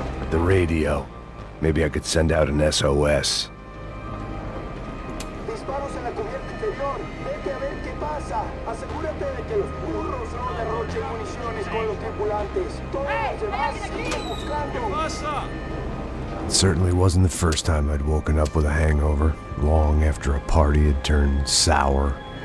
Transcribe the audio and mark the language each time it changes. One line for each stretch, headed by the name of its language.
English: The radio. Maybe I could send out an SOS.
Spanish: Disparos en la cubierta interior. Vete a ver qué pasa. Asegúrate de que los burros no derrochen municiones con los tripulantes. Todos los demás siguen buscando.
English: It certainly wasn't the first time I'd woken up with a hangover, long after a party had turned sour.